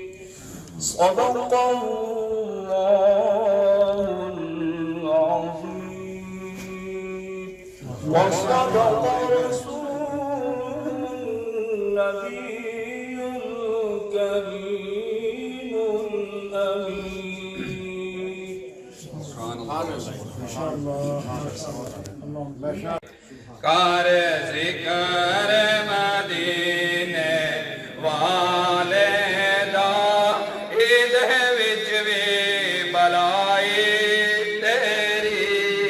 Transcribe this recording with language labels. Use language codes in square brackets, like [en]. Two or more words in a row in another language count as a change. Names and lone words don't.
[ar] صدق الله العظيم وصدق رسوله النبي الكريم الأمين. سبحان الله. ما شاء الله ما شاء الله. اللهم ما شاء [pa] ਕਰ ਜ਼ਿਕਰ ਮਦੀਨੇ ਵਾਲੇ ਦਾ ਇਹਦੇ ਵਿੱਚ ਵੀ ਬਲਾਈ ਤੇਰੀ